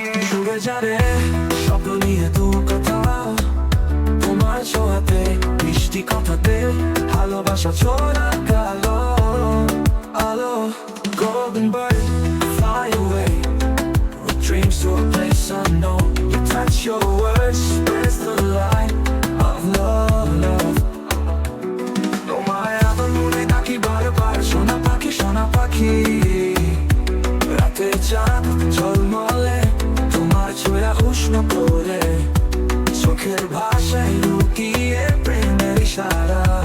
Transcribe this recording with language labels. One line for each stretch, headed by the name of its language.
Bangla: দূরে যারে স্বপ্ন নিয়ে দূর কোথাও, তোমার ছোঁয়াতে মিষ্টি কথাতে ভালোবাসা ছোঁয়া কালো আলো।
English: Golden bird, fly away with dreams to a place unknown. You touch your words, spreads the light of love, love.
Bangla: তোমায় আবার মনে ডাকি বারবার, সোনা পাখি সোনা পাখি। রাতের চাঁদ ঝলমলে, তোমার ছোঁয়া উষ্ণ করে, চোখের ভাষায় লুকিয়ে প্রেমের ইশারা।